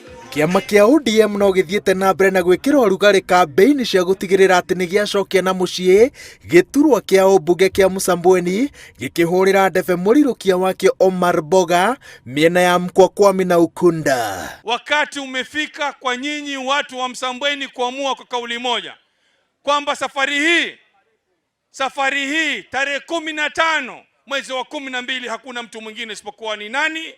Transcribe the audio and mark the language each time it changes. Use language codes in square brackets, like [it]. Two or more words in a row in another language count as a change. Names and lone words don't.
[ki] Kiama kia ODM no githiete na mbere na gwikira urugari kampeini cia gutigirira ati ni giacokia na mucii giturwa kia umbunge kia Msambweni gikihurira ndebe murirukia wakio Omar Boga miena ya Mkwakwami na Ukunda. [sw] Wakati umefika kwa nyinyi watu wa Msambweni kuamua kwa kauli moja kwamba safari hii tarehe 15 mwezi wa 12 hakuna mtu mwingine isipokuwa ni nani?